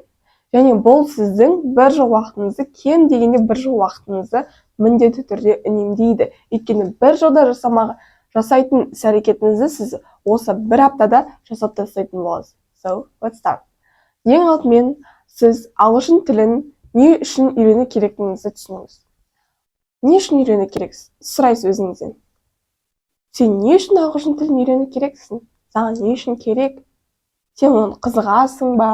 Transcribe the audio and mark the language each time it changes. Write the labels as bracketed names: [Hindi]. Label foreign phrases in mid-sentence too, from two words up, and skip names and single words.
[Kazakh] Және бұл сіздің бір жыл уақытыңызды, кем дегенде бір жыл уақытыңызды міндетті түрде үнемдейді. Өйткені бір жылда жасайтын іс-әрекетіңізді сіз осы бір аптада жасап тастайтын боласыз. [English] So, let's start. [Kazakh] Ең алдымен сіз ағылшын тілін не үшін үйрену керектігіңізді түсініңіз. Не үшін үйрену керексіз? Сұрайсыз өзіңізден. Сен не үшін ағылшын тілін үйрену керексің? Саған не үшін керек? Сен оны қызығасың ба?